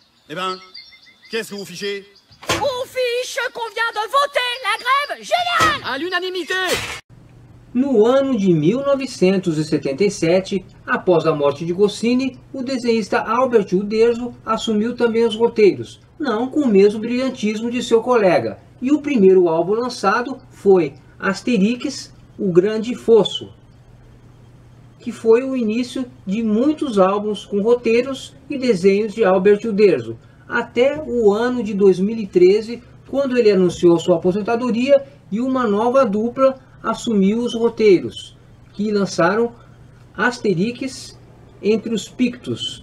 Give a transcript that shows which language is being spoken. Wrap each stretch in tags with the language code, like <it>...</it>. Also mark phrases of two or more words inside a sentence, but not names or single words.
<fr>Eh ben, qu'est-ce que vous fichez? On fiche qu'on vient de voter la grève générale à l'unanimité.</fr> <pt>No ano de 1977, após a morte de Goscinny, o desenhista Albert Uderzo assumiu também os roteiros, não com o mesmo brilhantismo de seu colega, e o primeiro álbum lançado foi Asterix, o Grande Fosso, que foi o início de muitos álbuns com roteiros e desenhos de Albert Uderzo, até o ano de 2013, quando ele anunciou sua aposentadoria e uma nova dupla assumiu os roteiros, que lançaram Asterix entre os Pictos.</pt>